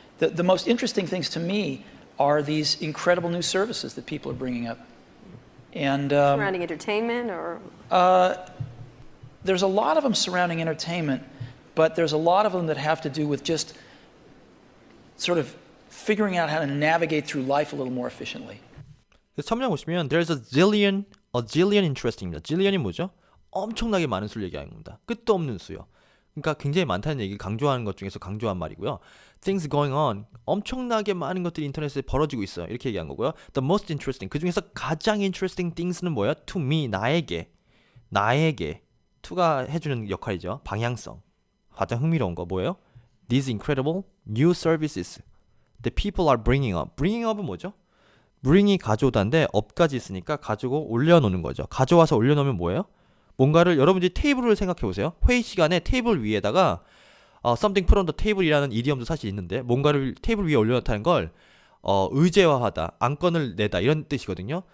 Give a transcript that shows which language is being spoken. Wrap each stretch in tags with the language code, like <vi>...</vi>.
<en>The most interesting things to me are these incredible new services that people are bringing up. And Surrounding entertainment or? There's a lot of them surrounding entertainment, but there's a lot of them that have to do with just sort of figuring out how to navigate through life a little more efficiently.</en> <ko>그래서 첨령 보시면</ko> <en>there's a zillion interesting</en> <ko>입니다. zillion이 뭐죠? 엄청나게 많은 수를 얘기하는 겁니다. 끝도 없는 수요. 그러니까 굉장히 많다는 얘기를 강조하는 것 중에서 강조한 말이고요.</ko> <en>Things going on.</en> <ko>엄청나게 많은 것들이 인터넷에 벌어지고 있어요. 이렇게 얘기한 거고요.</ko> <en>The most interesting.</en> <ko>그 중에서 가장 interesting things는 뭐예요?</ko> <en>To me,</en> <ko>나에게. to가 해주는 역할이죠. 방향성. 가장 흥미로운 거 뭐예요?</ko> <en>These incredible new services that people are bringing up.</en> <ko>bringing up은 뭐죠? bring이 가져오다인데 up까지 있으니까 가지고 올려놓는 거죠. 가져와서 올려놓으면 뭐예요? 뭔가를 여러분들이 테이블을 생각해 보세요. 회의 시간에 테이블 위에다가 something put on the table 이라는 이디엄도 사실 있는데 뭔가를 테이블 위에 올려놓다는 걸 의제화하다, 안건을 내다 이런 뜻이거든요.</ko>